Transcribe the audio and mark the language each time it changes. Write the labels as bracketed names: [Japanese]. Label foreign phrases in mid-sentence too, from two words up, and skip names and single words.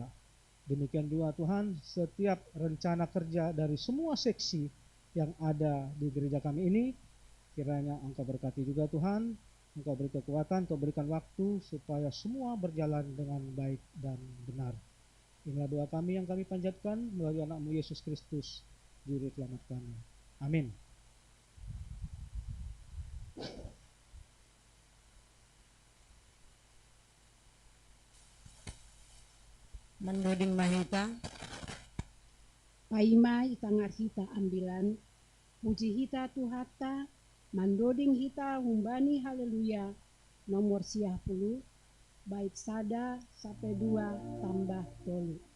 [Indonesian] Demikian juga Tuhan, setiap rencana kerja dari semua seksi yang ada di gereja kami ini, kiranya Engkau berkati juga Tuhan, Engkau beri kekuatan, Engkau berikan waktu supaya semua berjalan dengan baik dan benar. Inilah doa kami yang kami panjatkan melalui anak-Mu Yesus Kristus, Juru Selamat kami. Amin. [Batak Simalungun] Mendoding mahita, Paima itangar hita ambilan, puji hita tuhata, mandoding hita humbani haleluya, nomor 10, [Indonesian] bait 1 sampai 2 tambah 3.